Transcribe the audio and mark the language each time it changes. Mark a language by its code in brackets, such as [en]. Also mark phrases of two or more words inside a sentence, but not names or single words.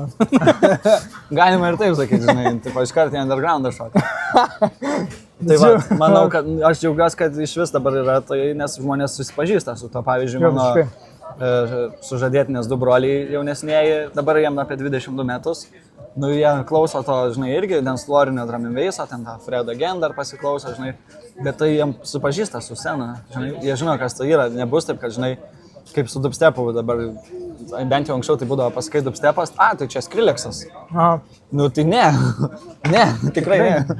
[lt] Galima ir taip sakyti, žinai, tipo iš karto į undergroundą šokį. Tai va, manau, kad aš džiaugiuosi, kad iš vis dabar yra tai, nes žmonės susipažįsta su to. Pavyzdžiui, mano sužadėtinės 2 broliai jaunesnėji, dabar jiem apie 22 metus. Nu, jie klauso to, žinai, irgi dancefloorinio [en] drum and basso, [lt] ten tą Fred Again dar pasiklauso, žinai, bet tai jiem supažįsta su scena, žinai, jie žino, kas tai yra, nebus taip, kad, žinai, kaip su dubstepu dabar, bent jau anksčiau tai būdavo pasakai dubstepas, tai čia Skrillexas. Aha. Nu, tai ne, tikrai ne.